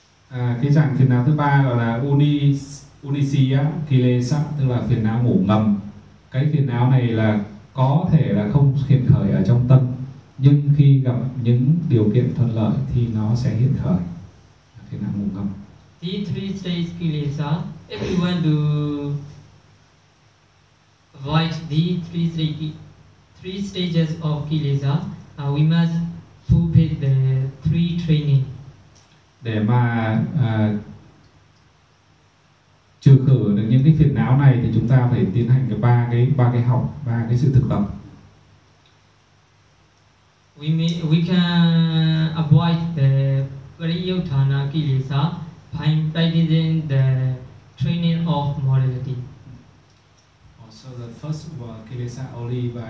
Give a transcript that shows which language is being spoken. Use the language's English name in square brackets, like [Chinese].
[Vietnamese] Cái dạng phiền não thứ ba gọi là Unisya kilesa, tức là phiền não ngủ ngầm. Cái phiền não này là có thể là không hiện khởi ở trong tâm, nhưng khi gặp những điều kiện thuận lợi thì nó sẽ hiện khởi. Phiền não ngủ ngầm. [English] These three stages kilesa, if you want to avoid these three stages of kilesa, we must fulfill the three training. [Vietnamese] Để mà trừ khử được những cái phiền não này thì chúng ta phải tiến hành cái ba cái học, ba cái sự thực tập. [English] We can avoid the pariyotthana kilesa by practicing the training of morality. So the first were kilesa only by